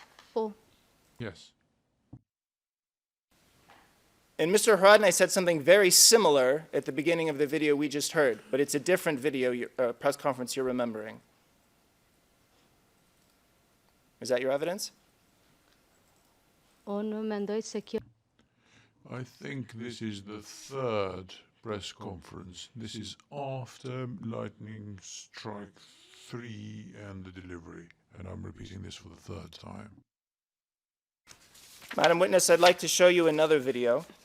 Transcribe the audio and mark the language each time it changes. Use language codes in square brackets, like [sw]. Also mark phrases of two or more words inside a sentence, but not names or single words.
[sq] Po. [en] Yes. And Mr. Haradinaj said something very similar at the beginning of the video we just heard, but it's a different video, press conference you're remembering. Is that your evidence? [sq] Unë mendoj se kjo [en] I think this is the third press conference. This is after Lightning Strike 3 and the delivery. And I'm repeating this for the third time. Madam Witness, I'd like to show you another video.